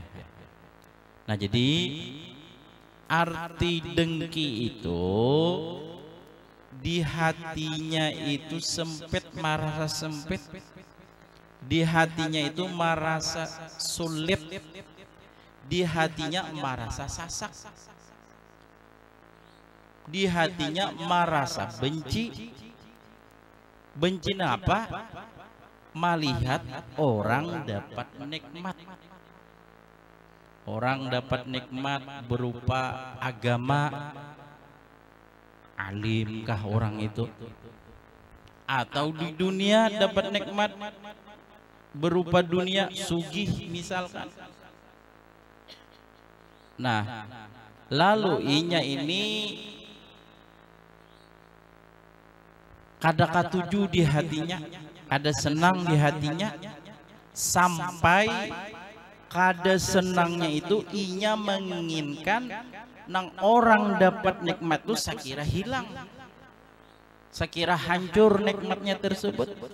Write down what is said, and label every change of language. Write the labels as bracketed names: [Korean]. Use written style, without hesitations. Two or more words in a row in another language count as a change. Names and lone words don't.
[Indonesian] Nah, jadi arti dengki itu di hatinya itu sempit, merasa sempit, di hatinya itu merasa sulit, di hatinya merasa sasak, di hatinya merasa benci. Benci apa? Melihat orang dapat nikmat. Orang dapat nikmat berupa agama, alimkah orang itu? Atau di dunia dapat nikmat berupa dunia, sugih misalkan. [Banjar] Nah, lalu inya ini kada katuju di hatinya, kada senang di hatinya, sampai kada senangnya itu inya menginginkan nang orang dapat nikmat itu sakira hilang, sakira hancur nikmatnya tersebut.